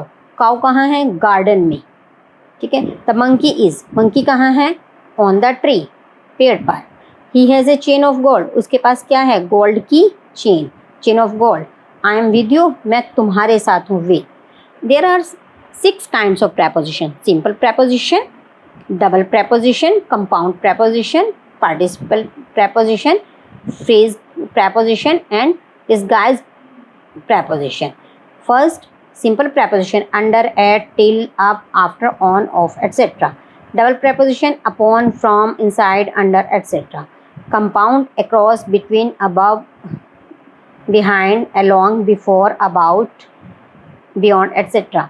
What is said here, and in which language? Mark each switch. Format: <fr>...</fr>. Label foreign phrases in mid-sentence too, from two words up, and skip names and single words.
<hi>काउ कहाँ है? गार्डन में. ठीक है.</hi> <en>the monkey is,</en> <hi>मंकी कहाँ है?</hi> <en>on the tree,</en> <hi>पेड़ पर.</hi> <en>he has a chain of gold.</en> <hi>उसके पास क्या है? गोल्ड की चेन,</hi> <en>chain of gold. I am with you,</en> <hi>मैं तुम्हारे साथ हूँ.</hi> <en>with. there are 6 kinds of preposition. सिंपल preposition, डबल preposition, compound preposition, participle preposition, phrase preposition and disguised preposition. First, simple preposition, under, at, till, up, after, on, off, etc. Double preposition, upon, from, inside, under, etc. Compound, across, between, above, behind, along, before, about, beyond, etc.</en>